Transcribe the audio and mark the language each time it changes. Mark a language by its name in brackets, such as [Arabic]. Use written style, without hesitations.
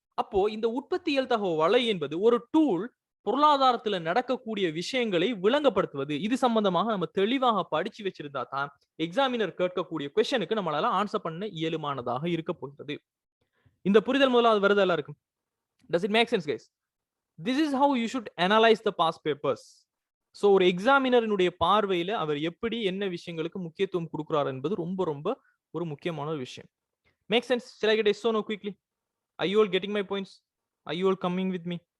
[Tamil] அப்போ இந்த உற்பத்தி இயல்தகவு வலை என்பது ஒரு டூல், பொருளாதாரத்துல நடக்கக்கூடிய விஷயங்களை விளங்கப்படுத்துவது. இது சம்பந்தமாக நம்ம தெளிவாக படிச்சு வச்சிருந்தா தான் எக்ஸாமினர் கேட்கக்கூடிய கொஸ்டினுக்கு நம்மளால ஆன்சர் பண்ண இயலுமானதாக இருக்க போகிறது. இந்த புரிதல் முதலாவது வருது எல்லாருக்கும்? [English] Does it make sense guys? This is how you should analyze the past papers. [Tamil] So ஒரு எக்ஸாமினரினுடைய பார்வையில அவர் எப்படி என்ன விஷயங்களுக்கு முக்கியத்துவம் கொடுக்கிறார் என்பது ரொம்ப ரொம்ப ஒரு முக்கியமான ஒரு விஷயம். [English] Make sense? Shall I get yes or no quickly? Are you all getting my points? Are you all coming with me?